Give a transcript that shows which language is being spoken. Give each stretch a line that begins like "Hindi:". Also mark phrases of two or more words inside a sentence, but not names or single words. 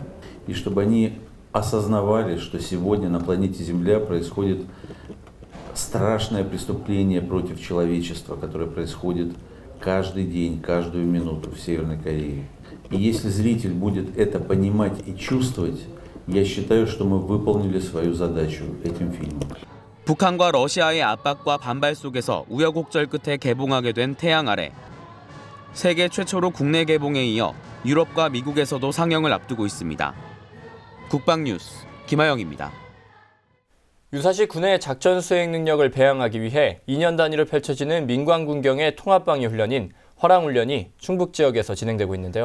Russian: И чтобы они осознавали, что сегодня на планете Земля происходит страшное преступление против человечества, которое происходит каждый день, каждую минуту в Северной Корее. И если зритель будет это понимать и чувствовать, я считаю, что мы выполнили свою задачу этим фильмом.
Korean: 북한과 러시아의 압박과 반발 속에서 우여곡절 끝에 개봉하게 된 태양 아래. 세계 최초로 국내 개봉에 이어 유럽과 미국에서도 상영을 앞두고 있습니다. 국방뉴스 김하영입니다. 유사시 군의 작전 수행 능력을 배양하기 위해 2년 단위로 펼쳐지는 민관 군경의 통합방위 훈련인 화랑훈련이 충북 지역에서 진행되고 있는데요.